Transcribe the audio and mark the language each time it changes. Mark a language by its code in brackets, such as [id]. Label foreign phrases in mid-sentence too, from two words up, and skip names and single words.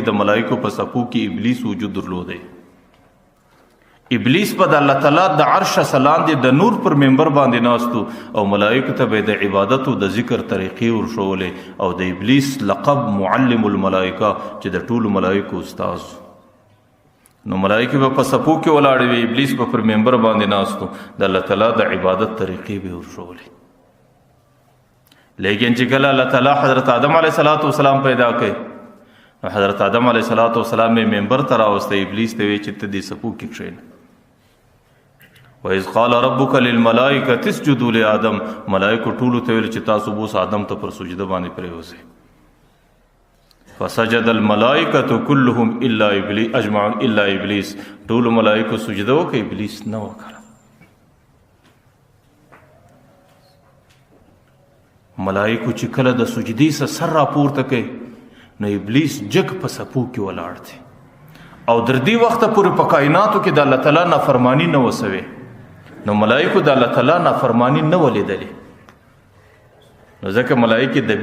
[ps] د ملائکو په صفو کې ابلیس وجود درلودی ابلیس په د الله تعالی د عرش لاندې د نور پر منبر باندې ناستو او ملائکو ته به د عبادت او د ذکر طریقې ورښولې او د ابلیس لقب [ar] معلم الملائکه [ps] چې د ټولو ملائکو استاد نو ملائکه به په صفو کې ولاړې وي ابلیس به پر منبر باندې ناستو د الله تعالی د عبادت طریقې به ورښولې لیکن چې کله الله تعالی حضرت آدم [ar] علیه السلام [ps] پیدا کړ نو حضرت آدم [ar] علیه السلام [ps] منبر ته راوسته ابلیس ته وی چې ته دې صفو کې کښېنه [ar] وَإِذْ قَالَ رَبُّكَ لِلْمَلَائِكَةِ اسْجُدُوا لِآدَمَ [ps] ملائکو ټولو ته ویل چې تاسو بوس آدم ته پر سجده باندې پرېوځئ [ar] فَسَجَدَ الْمَلَائِكَةُ كُلُّهُمْ أَجْمَعُونَ إِلَّا إِبْلِيسَ [ps] ټولو ملائکو سجده وکړه ابلیس نه وکړه ملائکو چې کله د سجدې څخه سر راپورته کوي نو ابلیس جګ په صفو کې ولاړ دی او در دې وخته پورې په کائناتو کې د الله تعالی نافرمانی نه وسوي نو ملائکو د الله تعالی نافرمانی نه ولیدلې نو ځکه ملائکه د